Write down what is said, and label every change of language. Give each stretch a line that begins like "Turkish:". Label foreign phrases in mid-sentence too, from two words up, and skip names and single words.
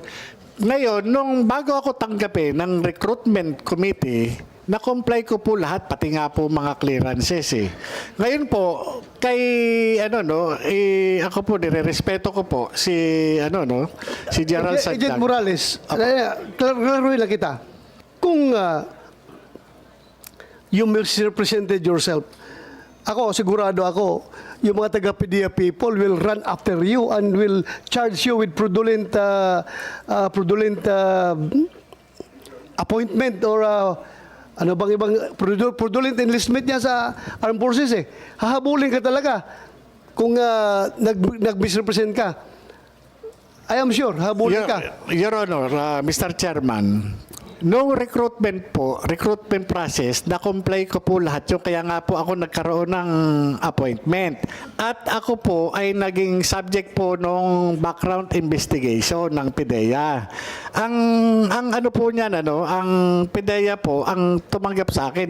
Filipino: Ngayon, nung bago ako tanggapin ng recruitment committee, na-comply ko po lahat, pati nga po mga clearances eh. Ngayon po, kay ako po, nire-respeto ko po si si Gerald Agent Santiago. Morales, klaruhin lang kita.
English: Kung you misrepresented yourself, sigurado ako,
Filipino: yung mga taga-PDEA
English: people will run after you and will charge you with fraudulent appointment or
Filipino: ano bang ibang
English: fraudulent enlistment
Filipino: niya sa
English: armed forces eh.
Filipino: Hahabulin ka talaga kung nag-misrepresent ka.
English: I am sure,
Filipino: hahabulin ka.
English: Your Honor, Mr. Chairman, no recruitment process,
Filipino: na-comply ko po lahat yung kaya nga po ako nagkaroon ng appointment. At ako po ay naging subject po nung background investigation ng PIDEA. Ang ano po niyan, ang PIDEA po, ang tumanggap sa akin.